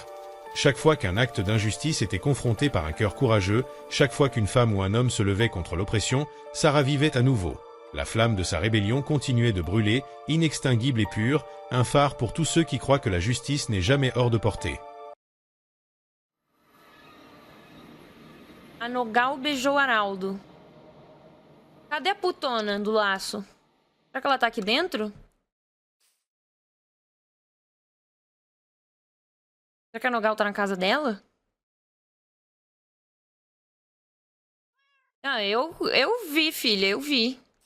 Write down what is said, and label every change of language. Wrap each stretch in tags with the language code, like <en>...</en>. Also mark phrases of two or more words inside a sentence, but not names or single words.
<fr>Chaque fois qu'un acte d'injustice était confronté par un cœur courageux, chaque fois qu'une femme ou un homme se levait contre l'oppression, Sarah vivait à nouveau. La flamme de sa rébellion continuait de brûler, inextinguible et pure, un phare pour tous ceux qui croient que la justice n'est jamais hors de portée.</fr> <pt>Anogal beijou Araldo. Cadê a putona do laço? Será que ela tá aqui dentro? Será que a Nogal tá na casa dela? Ah, eu vi, filha, eu vi.</pt>